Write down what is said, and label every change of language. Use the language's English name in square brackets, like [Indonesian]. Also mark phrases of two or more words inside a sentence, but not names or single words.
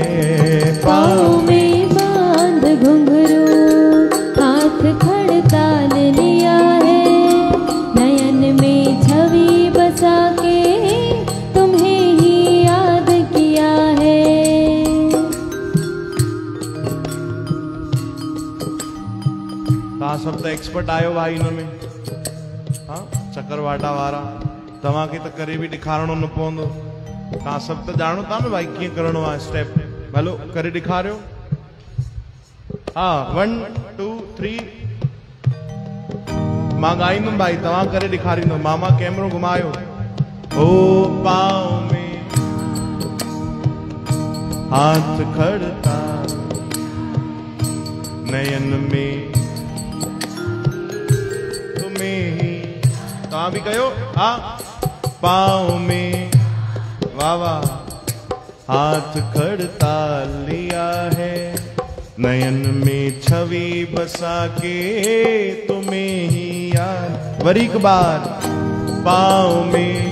[Hindi] पाँव में बांध घुंघरू हाथ खड़ताल लिया है नयन में छवि बसा के तुम्हें ही याद किया है [Sindhi] सब तो एक्सपर्ट आयो भाई इनमें हाँ चकरवाटा वारा तव्हां खे त करे बि ॾेखारणो न पवंदो तव्हां सभु त ॼाणो था न भाई कीअं करिणो आहे स्टेप हलो करे ॾेखारियो हाँ 1 2 3 मां ॻाईंदुमि भाई तव्हां करे ॾेखारींदो मामा कैमरो घुमायो ओ [Hindi] पाँव में हाथ खड़ता नयन में [Sindhi] तव्हां भी कयो हाँ [Hindi] पाँव में वाह वाह हाथ खड़ता लिया है नयन में छवि बसा के तुम्हें ही याद वरी एक बार पाँव में